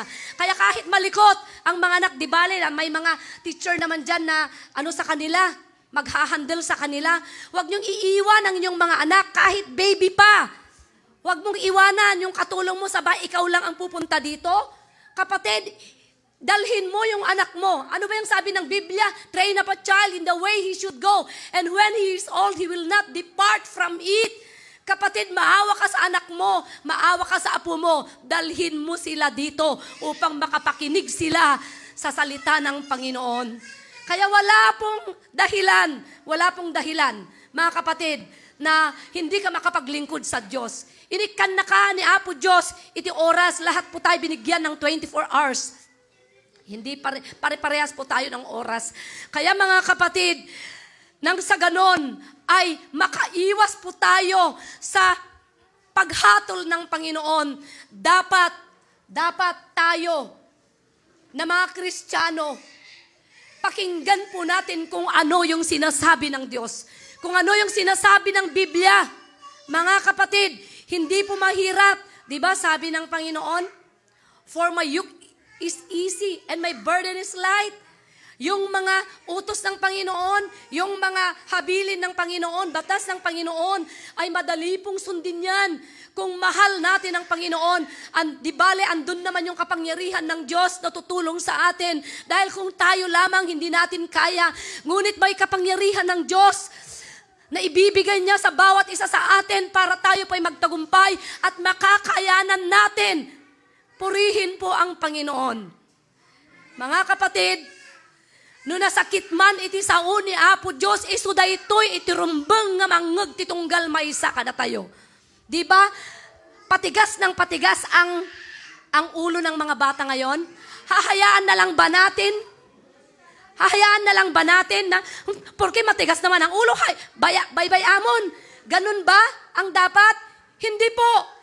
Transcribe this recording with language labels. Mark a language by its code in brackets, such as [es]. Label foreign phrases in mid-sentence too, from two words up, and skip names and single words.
[tl] Kaya kahit malikot ang mga anak, di bale, may mga teacher naman dyan na sa kanila, maghahandle sa kanila. Huwag niyong iiwan ang inyong mga anak kahit baby pa. Huwag mong iwanan yung katulong mo sa bahay, ikaw lang ang pupunta dito. Kapatid, dalhin mo yung anak mo. Ano ba yung sabi ng Biblia? [en] Train up a child in the way he should go. And when he is old, he will not depart from it. [tl] Kapatid, maawa ka sa anak mo, maawa ka sa apo mo. Dalhin mo sila dito upang makapakinig sila sa salita ng Panginoon. Kaya wala pong dahilan, mga kapatid, na hindi ka makapaglingkod sa Diyos. [ilo] Inikan na ka ni Apo Diyos, iti oras, [tl] lahat po tayo binigyan ng [en] 24 hours. [tl] Hindi pare-parehas po tayo ng oras. Kaya mga kapatid, nang sa ganon ay makaiwas po tayo sa paghatol ng Panginoon. Dapat tayo na mga Kristiyano, pakinggan po natin kung ano yung sinasabi ng Diyos. Kung ano yung sinasabi ng Biblia. Mga kapatid, hindi po mahirap. Diba sabi ng Panginoon, [en] "For my yoke is easy and my burden is light. [tl] Yung mga utos ng Panginoon, yung mga habilin ng Panginoon, batas ng Panginoon, ay madali pong sundin yan. Kung mahal natin ang Panginoon, di bale, andun naman yung kapangyarihan ng Diyos na tutulong sa atin. Dahil kung tayo lamang, hindi natin kaya. Ngunit may kapangyarihan ng Diyos na ibibigay niya sa bawat isa sa atin para tayo po'y magtagumpay at makakayanan natin. Purihin po ang Panginoon. Mga kapatid, [ilo] no nasakit man iti sao ni Apo Diyos, iso daytoy iti rumbeng nga mangeg ti tunggal maysa kada tayo. [tl] Di ba? Patigas ng patigas ang ulo ng mga bata ngayon. Hahayaan na lang ba natin? Hahayaan na lang ba natin na, porque matigas naman ang ulo, [ilo] baybay amon. [tl] Ganun ba ang dapat? Hindi po.